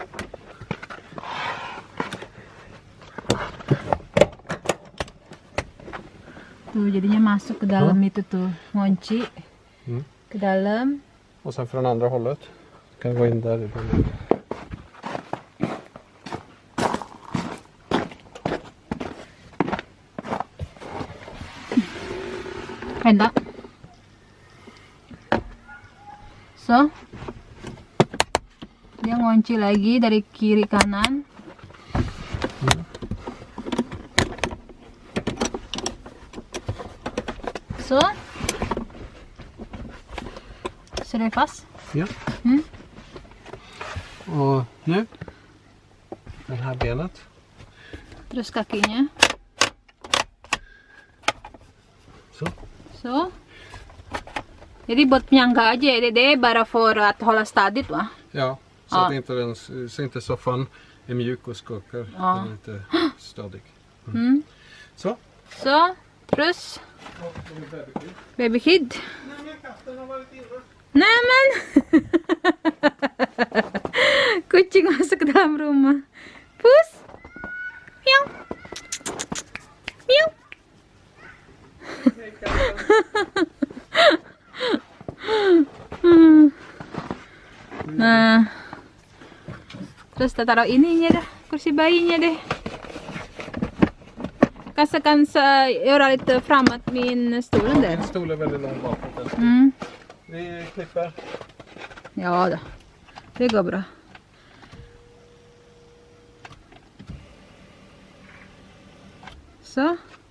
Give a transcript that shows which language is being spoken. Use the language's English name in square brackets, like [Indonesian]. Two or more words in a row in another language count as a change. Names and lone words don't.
[Indonesian] Tuh jadinya masuk ke dalam itu tuh, ngunci ke dalam. [Swedish] Och sen från andra hållet. Kan gå in därifrån. [Indonesian] Enak. So, dia ngunci lagi dari kiri kanan. [Swedish] Så. Ser det fast? Ja. Och nu. Det här benet. [Indonesian] Terus kakinya. [Swedish] Så. Så. [Indonesian] Jadi buat penyangga aja ya Dede, [Swedish] bara för att hålla stadigt va? Ja, så att inte så inte soffan är mjuk och skakar. Den är inte stadig. Så. [Indonesian] So, terus [English] baby kid. [Indonesian] Naman. Kucing masuk ke dalam rumah. Pus. Miau. Miau. Nah, terus kita taruh ininya dah, kursi bayinya deh. [Swedish] Kasihkan göra lite framåt min stolen där. Min stol är väldigt lång bakåt. Vi klipper. Ja då, det går bra. Så.